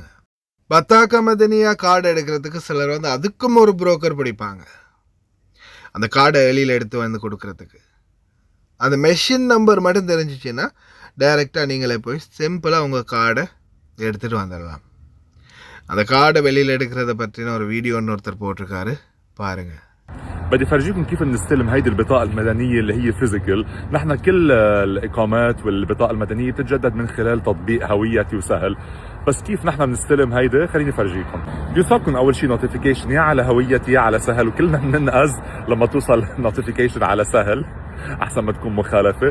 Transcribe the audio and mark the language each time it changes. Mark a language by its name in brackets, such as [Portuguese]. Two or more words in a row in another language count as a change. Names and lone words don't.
[Arabic] بطاقة مدنية [Tamil] கார்டு எடுக்கிறதுக்கு சிலர் அதுக்கும் ஒரு புரோக்கர் பிடிப்பாங்க. அந்த கார்டை வெளியில் எடுத்து கொடுக்கறதுக்கு அந்த [English] machine number [Tamil] மட்டும் தெரிஞ்சிச்சுன்னா டைரெக்டாக நீங்களே போய் சிம்பிளாக உங்கள் கார்டை எடுத்துகிட்டு வந்துடலாம். அந்த கார்டை வெளியில் எடுக்கிறத பற்றின ஒரு வீடியோன்னு ஒருத்தர் போட்டிருக்காரு, பாருங்கள். [Arabic] بدي فرجيكم كيف بنستلم هيدي البطاقة المدنية اللي هي فيزيكال. نحن كل الإقامات والبطاقة المدنية بتتجدد من خلال تطبيق هويتي وسهل. بس كيف نحن بنستلم هيدا خليني فرجيكم. بيوصلكم أول شيء نوتيفيكيشن يا على هويتي يا على سهل، وكلنا بننقذ لما توصل نوتيفيكيشن على سهل أحسن ما تكون مخالفة.